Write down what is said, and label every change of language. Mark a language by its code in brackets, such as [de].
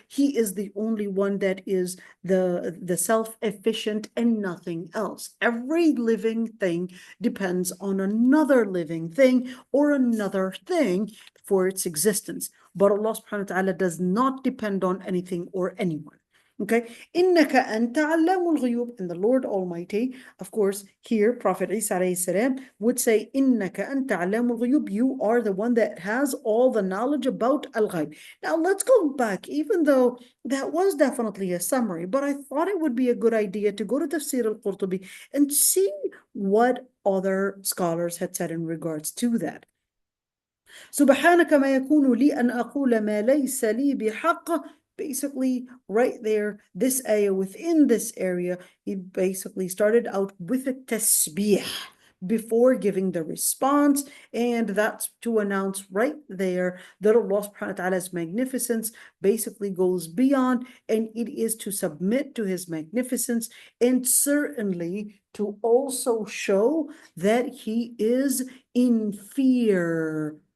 [en] He is the only one that is the self-efficient and nothing else. Every living thing depends on another living thing or another thing for its existence. But Allah subhanahu wa ta'ala does not depend on anything or anyone. [ar] Okay, إِنَّكَ أَنْتَ عَلَّامُ الْغُيُوبِ. [en] And the Lord Almighty, of course, here Prophet Isa alayhi salam would say, [ar] إِنَّكَ أَنْتَ عَلَّامُ الْغُيُوبِ. [en] You are the one that has all the knowledge about al-ghayb. Now let's go back, even though that was definitely a summary, but I thought it would be a good idea to go to Tafseer al-Qurtubi and see what other scholars had said in regards to that. [ar] سبحانك ما يكون لي أن أقول ما ليس لي بحق. [en] Basically, right there, this ayah, within this area, he basically started out with a tasbih before giving the response, and that's to announce right there that Allah subhanahu wa ta'ala's magnificence basically goes beyond, and it is to submit to his magnificence, and certainly to also show that he is in fear.